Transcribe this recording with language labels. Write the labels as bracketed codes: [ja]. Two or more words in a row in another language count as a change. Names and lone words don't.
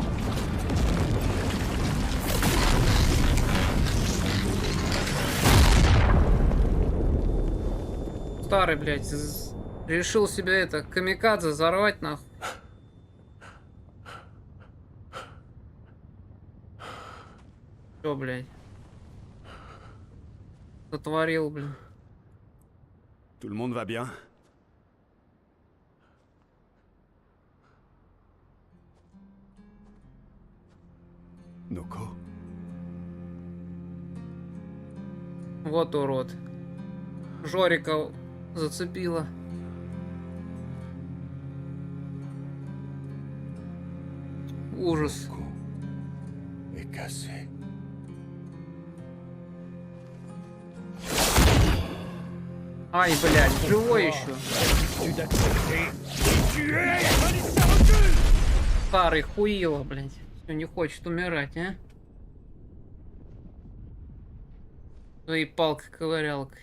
[ru] Старый, блядь, решил себя это камикадзе взорвать нахуй. Чё, блядь? Сотворил, блин. [fr] Tout le monde va bien? Noko? [ru] Вот урод. Жорика зацепила. Ужас. [fr] Est cassé. [ru] Ай, блядь, живой еще. Старый хуило, блядь. Все, не хочет умирать, а? Своей палкой-ковырялкой.